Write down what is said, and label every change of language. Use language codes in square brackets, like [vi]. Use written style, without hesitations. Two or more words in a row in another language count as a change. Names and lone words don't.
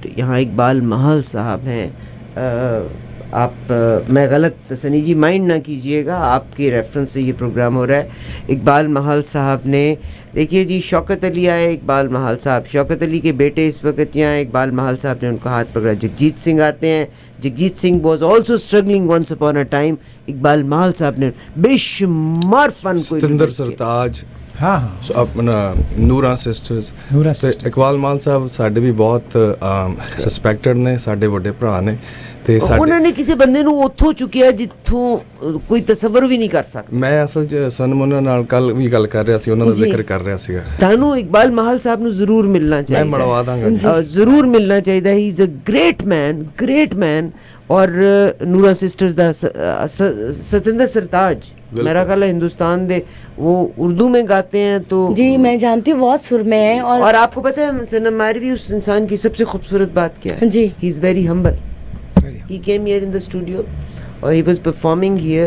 [ur] یہاں اقبال مہل صاحب ہیں, آپ میں غلط سنی جی مائنڈ نہ کیجئے گا, آپ کے ریفرنس سے یہ پروگرام ہو رہا ہے. اقبال مہل صاحب نے, دیکھیے جی شوکت علی آئے, اقبال مہل صاحب, شوکت علی کے بیٹے اس وقت یہاں, اقبال مہل صاحب نے ان کا ہاتھ پکڑا. [en] جگجیت سنگھ [ur] آتے ہیں, [en] جگجیت سنگھ was also struggling once upon a time. [ur] اقبال مہل صاحب نے بے شمار فن کو, ستندر سرتاج, [pa] ਹਾਂ ਹਾਂ ਸੋ ਆਪਣਾ ਨੂਰਾ ਸਿਸਟਰਸ ਨੂਰਾ ਤੇ sisters। ਇਕਬਾਲ ਮਾਨ ਸਾਹਿਬ ਸਾਡੇ ਵੀ ਬਹੁਤ ਰਿਸਪੈਕਟਡ ਨੇ, ਸਾਡੇ ਵੱਡੇ ਭਰਾ ਨੇ ਤੇ ਉਹਨਾਂ ਨੇ ਕਿਸੇ ਬੰਦੇ ਨੂੰ ਉੱਥੋਂ ਚੁੱਕਿਆ ਜਿੱਥੋਂ ਕੋਈ ਤਸੱਵਰ ਵੀ ਨਹੀਂ ਕਰ ਸਕਦਾ। ਮੈਂ ਅਸਲ 'ਚ ਸਨਮ ਉਹਨਾਂ ਨਾਲ ਕੱਲ ਵੀ ਗੱਲ ਕਰ ਰਿਹਾ ਸੀ, ਉਹਨਾਂ ਦਾ ਜ਼ਿਕਰ ਕਰ ਰਿਹਾ ਸੀਗਾ। ਤੁਹਾਨੂੰ ਇਕਬਾਲ ਮਾਹਲ ਸਾਹਿਬ ਨੂੰ ਜ਼ਰੂਰ ਮਿਲਣਾ ਚਾਹੀਦਾ, ਮੈਂ ਮਿਲਵਾ ਦਾਂਗਾ ਜ਼ਰੂਰ ਮਿਲਣਾ ਚਾਹੀਦਾ। [en] He is a great man. [ur] اور نورا سسٹرز دا ستندر سرتاج میرا خیال ہے ہندوستان دے وہ اردو میں گاتے ہیں تو جی میں جانتی ہوں بہت سر میں ہیں. اور آپ کو پتہ ہے سنم ماروی اس انسان کی سب سے خوبصورت بات کیا ہے؟ جی [en] He is very humble. He came here in the studio اور he was performing here.